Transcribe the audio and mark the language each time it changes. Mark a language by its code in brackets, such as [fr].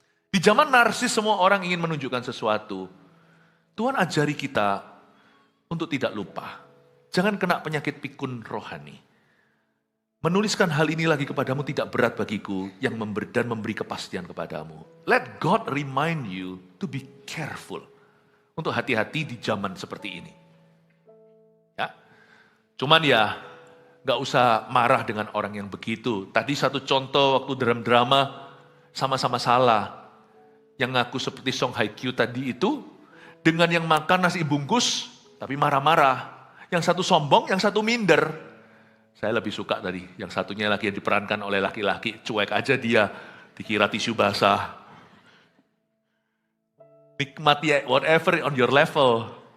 [id] Di zaman narsis semua orang ingin menunjukkan sesuatu. Tuhan ajari kita untuk tidak lupa. Jangan kena penyakit pikun rohani. Menuliskan hal ini lagi kepadamu tidak berat bagiku yang dan memberi kepastian kepadamu. [en] Let God remind you to be careful. [id] Untuk hati-hati di zaman seperti ini. Ya. Cuman ya, gak usah marah dengan orang yang begitu. Tadi satu contoh waktu dalam drama, sama-sama salah. Yang ngaku seperti Song Hye Kyo tadi itu, dengan yang makan nasi bungkus, tapi marah-marah. Yang satu sombong, yang satu minder. Saya lebih suka tadi, yang satunya lagi yang diperankan oleh laki-laki, cuek aja dia, dikira tisu basah. Nikmati [en] whatever on your level.